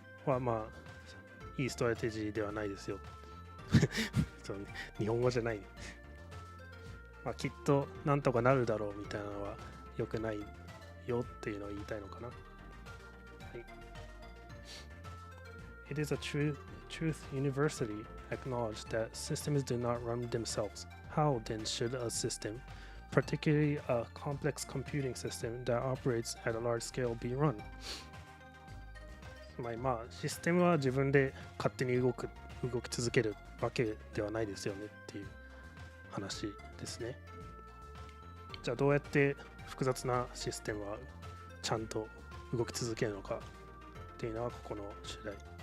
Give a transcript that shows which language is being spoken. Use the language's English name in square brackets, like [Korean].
[Japanese] はまあいいストラテジーではないですよそうね、日本語じゃない、まあ、きっとなんとかなるだろうみたいなのは良くないよっていうのを言いたいのかな。はい。 [English] It is a truth university acknowledged that systems do not run themselves. How then should a system, particularly a complex computing system that operates at a large scale, be run? [Japanese] まあシステムは自分で勝手に動き続けるわけではないですよねっていう話ですね。じゃあどうやって複雑なシステムはちゃんと動き続けるのかっていうのはここの主題。